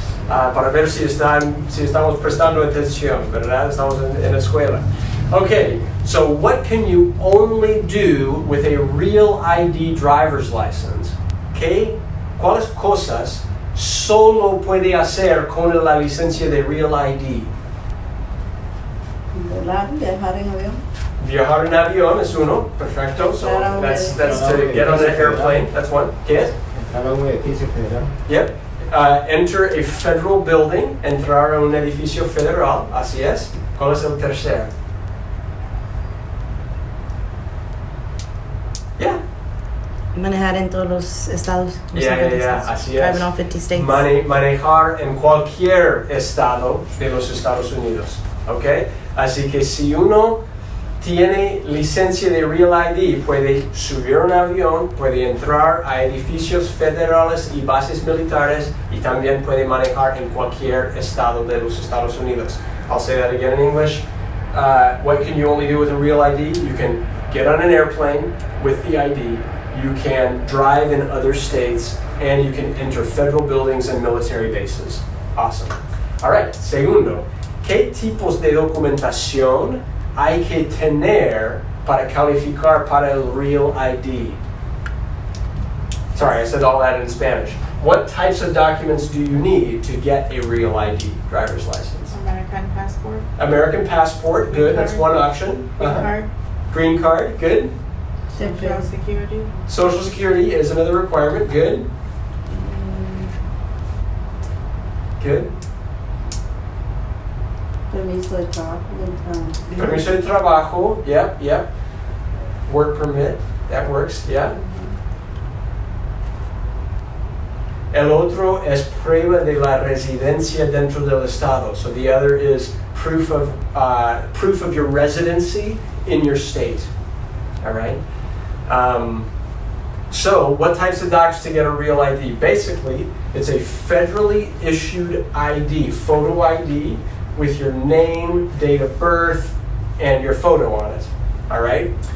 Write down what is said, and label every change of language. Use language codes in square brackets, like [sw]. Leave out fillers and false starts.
[es] Para ver si estamos prestando atención, ¿verdad? Estamos en la escuela. [en] Okay, so what can you only do with a real ID driver's license? [es] ¿Cuáles cosas solo puede hacer con la licencia de real ID? Viajar en avión. Viajar en avión es uno, perfecto. [en] So that's to get on an airplane. That's one. [es] ¿Qué es? Entrar a un edificio federal. [en] Yep. Enter a federal building. [es] Entrar a un edificio federal. Así es. ¿Cuál es el tercero? [en] Yeah. [es] Manejar en todos los estados. Yeah, así es. [en] Driving all 50 states. [es] Manejar en cualquier estado de los Estados Unidos. ¿Ok? Así que si uno tiene licencia de Real ID, puede subir un avión, puede entrar a edificios federales y bases militares y también puede manejar en cualquier estado de los Estados Unidos. [en] I'll say that again in English. What can you only do with a Real ID? You can get on an airplane with the ID, you can drive in other states, and you can enter federal buildings and military bases. Awesome. All right, [es] segundo, ¿qué tipos de documentación hay que tener para calificar para el Real ID? [en] Sorry, I said all that in Spanish. What types of documents do you need to get a Real ID driver's license? American passport. American passport, good, that's one option. Green card. Green card, good. Social security. Social security is another requirement, good. Good. [es] Permiso de trabajo. Permiso de trabajo, yep. [en] Work permit, that works, yeah. [es] El otro es prueba de la residencia dentro del estado. [en] So the other is proof of your residency in your state. All right. So what types of docs to get a Real ID? Basically, it's a federally issued ID, photo ID, with your name, date of birth, and your photo on it. All right.